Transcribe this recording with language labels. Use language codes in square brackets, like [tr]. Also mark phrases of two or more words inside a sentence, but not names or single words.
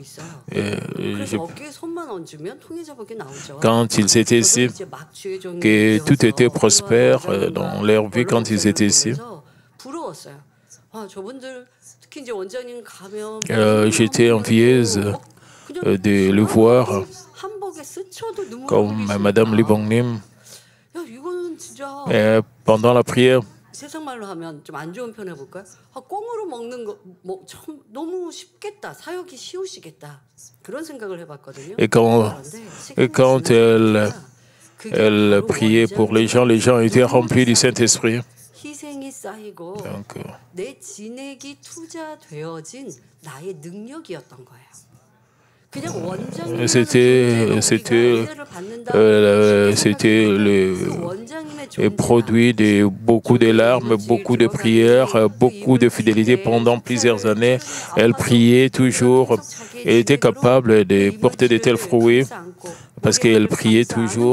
[fr] Quand ils étaient ici, que tout était prospère dans leur vie quand ils étaient ici. J'étais envieuse de le voir comme Madame Libongnim. Pendant la prière, [ko] 세상말로 하면 좀 안 좋은 표현 해볼까요? 꽁으로 먹는 거 너무 쉽겠다, 사역이 쉬우시겠다 그런 생각을 해봤거든요. [fr] Et quand elle priait pour les gens étaient remplis du Saint-Esprit. [ko] 희생이 쌓이고 내 진액이 투자되어진 나의 능력이었던 거예요. [fr] C'était le produit de beaucoup de larmes, beaucoup de prières, beaucoup de fidélité pendant plusieurs années. Elle priait toujours et était capable de porter de tels fruits parce qu'elle priait toujours.